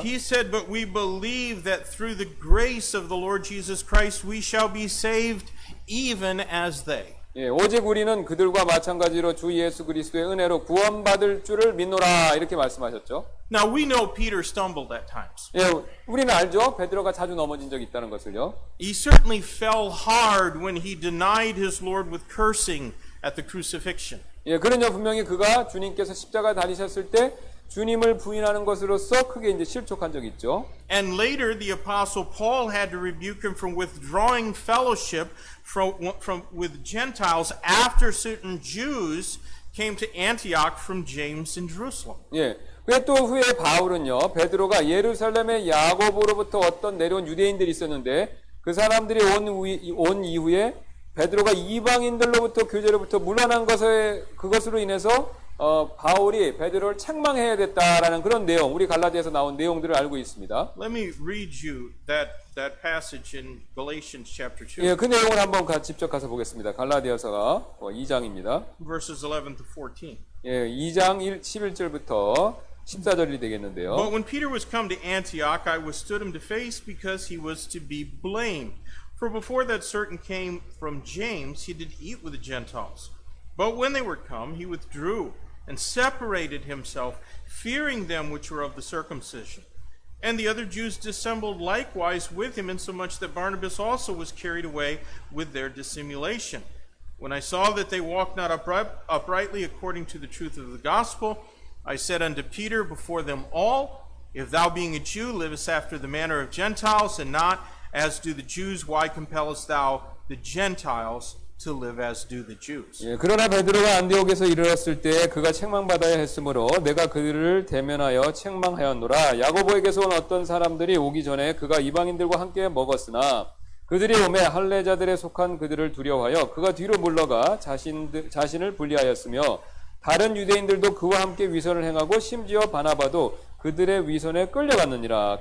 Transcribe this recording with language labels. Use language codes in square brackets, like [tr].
[en] He said, "But we believe that through the grace of the Lord Jesus Christ we shall be saved even as they." [ko] 예, 오직 우리는 그들과 마찬가지로 주 예수 그리스도의 은혜로 구원받을 줄을 믿노라 이렇게 말씀하셨죠. [en] Now we know Peter stumbled at times. [ko] 예, 우리는 알죠. 베드로가 자주 넘어진 적이 있다는 것을요. [en] He certainly fell hard when he denied his Lord with cursing at the crucifixion. [ko] 예, 그런요 분명히 그가 주님께서 십자가 달리셨을 때 주님을 부인하는 것으로서 크게 이제 실족한 적이 있죠. [en] And later the apostle Paul had to rebuke him from withdrawing fellowship with Gentiles after certain Jews came to Antioch from James in Jerusalem. 예. [ko] 그에 또 후에 바울은요, 베드로가 예루살렘의 야고보로부터 어떤 내려온 유대인들이 있었는데 그 사람들이 온 이후에 베드로가 이방인들로부터 교제로부터 물러난 그것으로 인해서 바울이 베드로를 책망해야 됐다라는 그런 내용, 우리 갈라디아에서 나온 내용들을 알고 있습니다. [en] Let me read you that passage in Galatians chapter 2, [ko] 예, 그 내용을 한번 직접 가서 보겠습니다. 갈라디아서가 2장입니다. [en] verses 11 to 14. [ko] 예, 2장 11절부터 14절이 되겠는데요. [en] But when Peter was come to Antioch, I withstood him to face because he was to be blamed. For before that certain came from James, he did eat with the Gentiles. But when they were come, he withdrew and separated himself, fearing them which were of the circumcision. And the other Jews dissembled likewise with him, insomuch that Barnabas also was carried away with their dissimulation. When I saw that they walked not uprightly according to the truth of the gospel, I said unto Peter before them all, If thou being a Jew livest after the manner of Gentiles, and not as do the Jews, why compellest thou the Gentiles to live as do the Jews? [ko] 예, 그러나 베드로가 안디옥에서 이르렀을 때 그가 책망받아야 했으므로 내가 그들을 대면하여 책망하였노라. 야고보에게서 온 어떤 사람들이 오기 전에 그가 이방인들과 함께 먹었으나 그들이 오매 할례자들에 속한 그들을 두려워하여 그가 뒤로 물러가 자신을 분리하였으며 다른 유대인들도 그와 함께 위선을 행하고 심지어 바나바도 그들의 위선에 끌려갔느니라.